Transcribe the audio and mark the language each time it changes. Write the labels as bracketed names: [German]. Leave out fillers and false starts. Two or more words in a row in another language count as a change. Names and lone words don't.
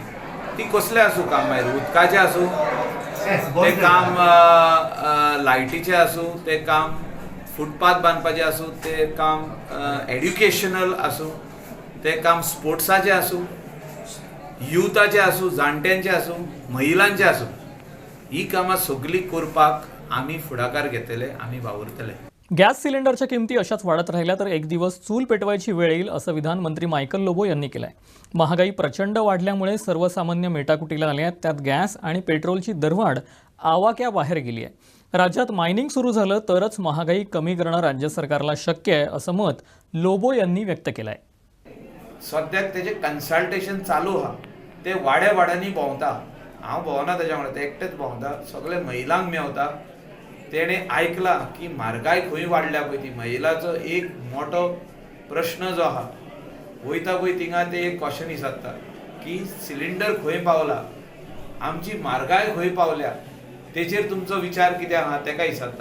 [Konkani] ती कसले आसूं काम, मागीर उदकाचें आसूं ते काम, लायटीचें आसूं ते काम, फुटपाथ बांदपाचें आसूं ते काम, एड्युकेशनल आसूं ते काम, स्पोर्ट्साचें आसूं, युथाचे आसूं, जाणट्यांचे आसूं, महिलांचे आसूं, ही कामां सगळीं करपाक आमी फुडाकार घेतले, आमी वावुरतले. [Marathi] गॅस सिलेंडरच्या किमती अशाच वाढत राहिल्या तर एक दिवस चूल पेटवायची वेळ येईल असं विधान मंत्री मायकल लोबो यांनी केलं आहे. महागाई प्रचंड वाढल्यामुळे सर्वसामान्य मेटाकुटीला आले आहेत. त्यात गॅस आणि पेट्रोलची दरवाढ आवाक्याबाहेर गेली आहे. राज्यात मायनिंग सुरू झालं तरच महागाई कमी करणं राज्य सरकारला शक्य आहे असं मत लोबो यांनी व्यक्त केलं आहे. [Konkani] सद्याक तेजे कन्सल्टेशन चालू आहा. ते वाड्यांनी भोंवता. हांव भोंवना तेज्या वांगडा, ते एकटेच भोंवता, सगळे महिलांक मेवता. तेणे आयकला की म्हारगाय खंय वाडल्या पळय ती महिलाचो एक मोठो प्रश्न जो आहा वयता पळय थिंगा ते एक क्वेश्चन विचारता की सिलिंडर खंय पावला, आमची म्हारगाय खंय पावल्या, तेचेर तुमचो विचार कितें आहा तेका विचारता.